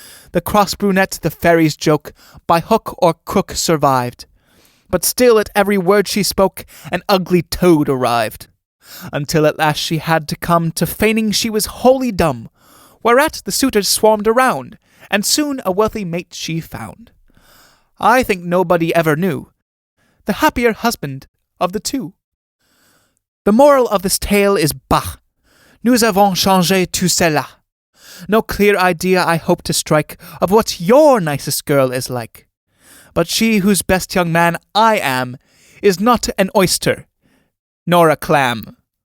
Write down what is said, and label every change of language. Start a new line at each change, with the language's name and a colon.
English: The cross brunette, the fairy's joke, by hook or crook survived, but still at every word she spoke, an ugly toad arrived, until at last she had to come to feigning she was wholly dumb, whereat the suitors swarmed around, and soon a wealthy mate she found. I think nobody ever knew the happier husband of the two. The moral of this tale is bah!
French: Nous avons changé tout cela.
English: No clear idea I hope to strike of what your nicest girl is like. But she whose best young man I am is not an oyster, nor a clam.